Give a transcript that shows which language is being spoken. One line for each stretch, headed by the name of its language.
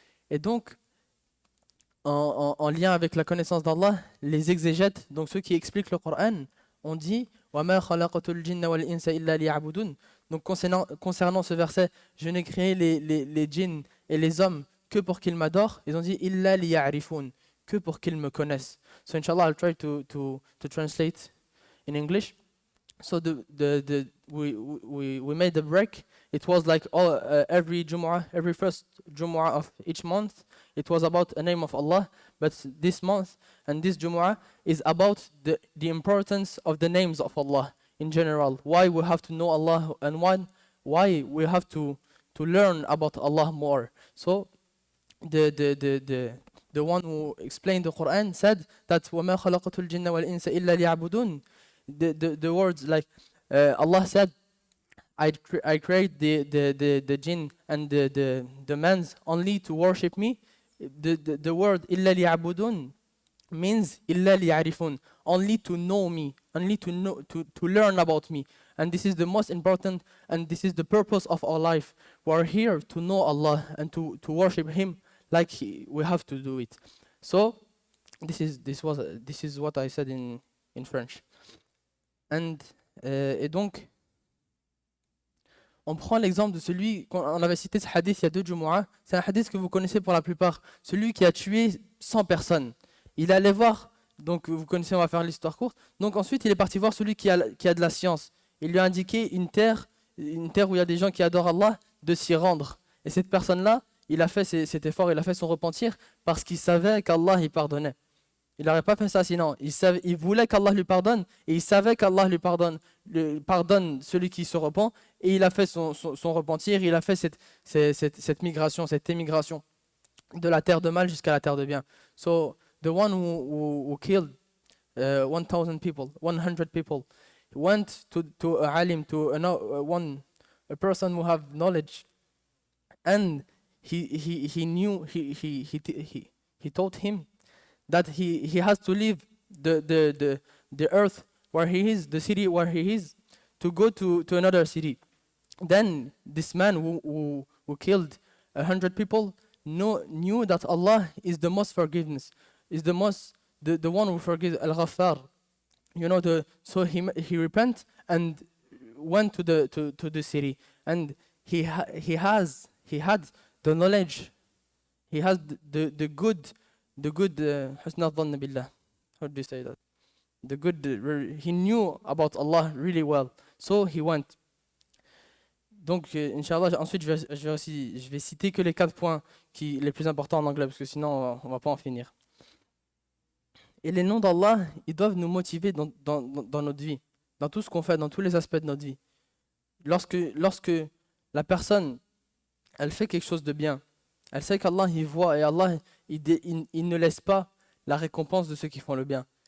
French: Et donc, en lien avec la connaissance d'Allah, les exégètes, donc ceux qui expliquent le Coran, ont dit
Arabic: وَمَا خَلَقَتُ الْجِنَّ وَالْإِنسَ إِلَّا لِيَعْبُدُونَ.
French: Donc concernant ce verset, je n'ai créé les djinns et les hommes que pour qu'ils m'adorent. Ils ont dit
Arabic: إِلَّا لِيَعْرِفُونَ,
French: que pour qu'ils me connaissent.
English: So inshallah, I'll try to translate in English. So we made the break. It was like every Jumu'ah, every first Jumu'ah of each month, it was about a name of Allah. But this month and this Jumu'ah is about the importance of the names of Allah in general. Why we have to know Allah and why we have to learn about Allah more. So the one who explained the Quran said that
Arabic: وَمَا خَلَقَتُ الْجِنَّ وَالْإِنسَ إِلَّا لِيَعْبُدُونَ.
English: The words like Allah said, I create the jinn and the mans only to worship me. The word
Arabic: إِلَّا لِيَعْبُدُونَ
English: means
Arabic: إِلَّا لِيَعْرِفُونَ,
English: only to know me, only to know, to learn about me. And this is the most important, and this is the purpose of our life. We are here to know Allah and to worship Him like we have to do it. So this is what I said in French.
French: Et donc, on prend l'exemple de celui, on avait cité ce hadith il y a 2 Jumu'ah, c'est un hadith que vous connaissez pour la plupart, celui qui a tué 100 personnes. Il allait voir, donc vous connaissez, on va faire l'histoire courte, donc ensuite il est parti voir celui qui a de la science. Il lui a indiqué une terre où il y a des gens qui adorent Allah, de s'y rendre. Et cette personne-là, il a fait cet effort, il a fait son repentir parce qu'il savait qu'Allah il pardonnait. Il n'aurait pas fait ça sinon. Il voulait qu'Allah lui pardonne et il savait qu'Allah lui pardonne celui qui se repent, et il a fait son repentir, il a fait cette migration, cette émigration. de la terre de mal jusqu'à la terre de bien.
English: So the one who killed 1,000 people, 100 people, went to a alim, to a person who have knowledge, and he knew he told him that he has to leave the earth where he is, the city where he is, to go to another city. Then this man who killed 100 people knew that Allah is the most forgiveness, is the one who forgives, Al-Ghaffar. So he repent and went to the city, and he had the knowledge, he has the good
Arabic: حسن الظن بالله.
English: How do you say that? The good, he knew about Allah really well, so he went.
French: Donc, Inch'Allah, ensuite, je vais citer que les 4 points les plus importants en anglais, parce que sinon, on va pas en finir. Et les noms d'Allah, ils doivent nous motiver dans notre vie, dans tout ce qu'on fait, dans tous les aspects de notre vie. Lorsque la personne, elle fait quelque chose de bien, elle sait qu'Allah, il voit, et Allah, il ne laisse pas la récompense de ceux qui font le bien.